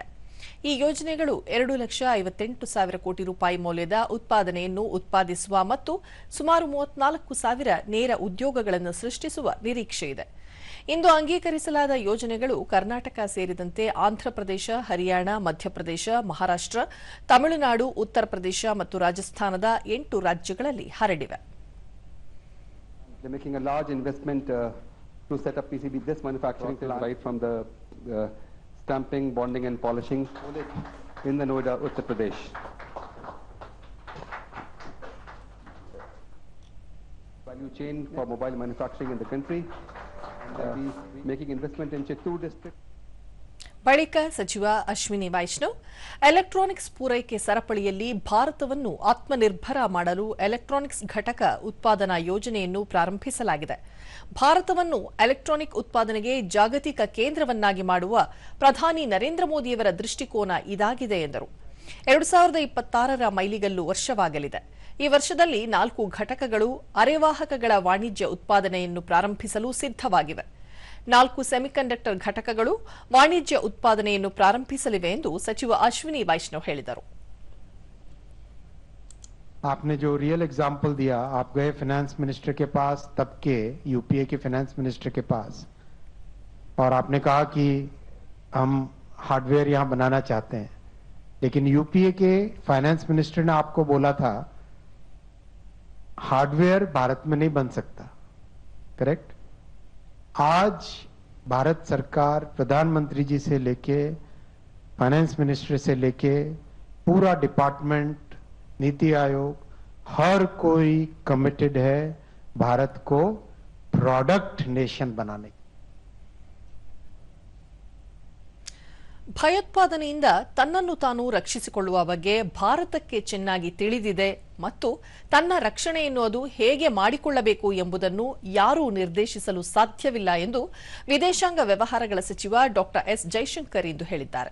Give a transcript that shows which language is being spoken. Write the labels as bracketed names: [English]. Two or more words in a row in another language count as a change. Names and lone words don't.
[Kannada] ಈ ಯೋಜನೆಗಳು 2,58,000 ಕೋಟಿ ರೂಪಾಯಿ ಮೌಲ್ಯದ ಉತ್ಪಾದನೆಯನ್ನು ಉತ್ಪಾದಿಸುವ ಮತ್ತು ಸುಮಾರು 34,000 ನೇರ ಉದ್ಯೋಗಗಳನ್ನು ಸೃಷ್ಟಿಸುವ ನಿರೀಕ್ಷೆಯಿದೆ. ಇಂದು ಅಂಗೀಕರಿಸಲಾದ ಯೋಜನೆಗಳು ಕರ್ನಾಟಕ ಸೇರಿದಂತೆ ಆಂಧ್ರಪ್ರದೇಶ, ಹರಿಯಾಣ, ಮಧ್ಯಪ್ರದೇಶ, ಮಹಾರಾಷ್ಟ್ರ, ತಮಿಳುನಾಡು, ಉತ್ತರ ಪ್ರದೇಶ ಮತ್ತು ರಾಜಸ್ಥಾನದ 8 ರಾಜ್ಯಗಳಲ್ಲಿ ಹರಡಿವೆ. [English] To set up PCB, this manufacturing plant right from the stamping, bonding and polishing in the Noida, Uttar Pradesh. Value chain for mobile manufacturing in the country. Making investment in Chittoor district. [Kannada] ಬಳಿಕ ಸಚಿವ ಅಶ್ವಿನಿ ವೈಷ್ಣವ್ ಎಲೆಕ್ಟ್ರಾನಿಕ್ಸ್ ಪೂರೈಕೆ ಸರಪಳಿಯಲ್ಲಿ ಭಾರತವನ್ನು ಆತ್ಮನಿರ್ಭರ ಮಾಡಲು ಎಲೆಕ್ಟ್ರಾನಿಕ್ಸ್ ಘಟಕ ಉತ್ಪಾದನಾ ಯೋಜನೆಯನ್ನು ಪ್ರಾರಂಭಿಸಲಾಗಿದೆ. ಭಾರತವನ್ನು ಎಲೆಕ್ಟ್ರಾನಿಕ್ ಉತ್ಪಾದನೆಗೆ ಜಾಗತಿಕ ಕೇಂದ್ರವನ್ನಾಗಿ ಮಾಡುವ ಪ್ರಧಾನಿ ನರೇಂದ್ರ ಮೋದಿಯವರ ದೃಷ್ಟಿಕೋನ ಇದಾಗಿದೆ ಎಂದರು. 2026ರ ಮೈಲಿಗಲ್ಲು ವರ್ಷವಾಗಲಿದೆ. ಈ ವರ್ಷದಲ್ಲಿ 4 ಘಟಕಗಳು ಅರೆವಾಹಕಗಳ ವಾಣಿಜ್ಯ ಉತ್ಪಾದನೆಯನ್ನು ಪ್ರಾರಂಭಿಸಲು ಸಿದ್ಧವಾಗಿವೆ. 4 ಸೆಮಿಕಂಡಕ್ಟರ್ ಘಟಕಗಳು ವಾಣಿಜ್ಯ ಉತ್ಪಾದನೆಯನ್ನು ಪ್ರಾರಂಭಿಸಲಿವೆ ಎಂದು ಸಚಿವ ಅಶ್ವಿನಿ ವೈಷ್ಣವ್ ಹೇಳಿದರು. [Hindi] आपने जो [English] real example [Hindi] दिया, आप गए [English] finance minister [Hindi] के पास, तब के यूपीए के [English] finance minister [Hindi] के पास, और आपने कहा कि हम हार्डवेयर यहां बनाना चाहते हैं, लेकिन यूपीए के [English] finance minister [Hindi] ने आपको बोला था हार्डवेयर भारत में नहीं बन सकता, करेक्ट? आज भारत सरकार प्रधानमंत्री जी से लेके [English] finance minister [Hindi] से लेके पूरा डिपार्टमेंट, नीति आयोग, हर कोई कमिटेड है भारत को [English] product nation [Hindi] बनाने. [Kannada] ಭಯೋತ್ಪಾದನೆಯಿಂದ ತನ್ನನ್ನು ತಾನು ರಕ್ಷಿಸಿಕೊಳ್ಳುವ ಬಗ್ಗೆ ಭಾರತಕ್ಕೆ ಚೆನ್ನಾಗಿ ತಿಳಿದಿದೆ ಮತ್ತು ತನ್ನ ರಕ್ಷಣೆಯನ್ನು ಅದು ಹೇಗೆ ಮಾಡಿಕೊಳ್ಳಬೇಕು ಎಂಬುದನ್ನು ಯಾರೂ ನಿರ್ದೇಶಿಸಲು ಸಾಧ್ಯವಿಲ್ಲ ಎಂದು ವಿದೇಶಾಂಗ ವ್ಯವಹಾರಗಳ ಸಚಿವ ಡಾ ಎಸ್ ಜೈಶಂಕರ್ ಇಂದು ಹೇಳಿದ್ದಾರೆ.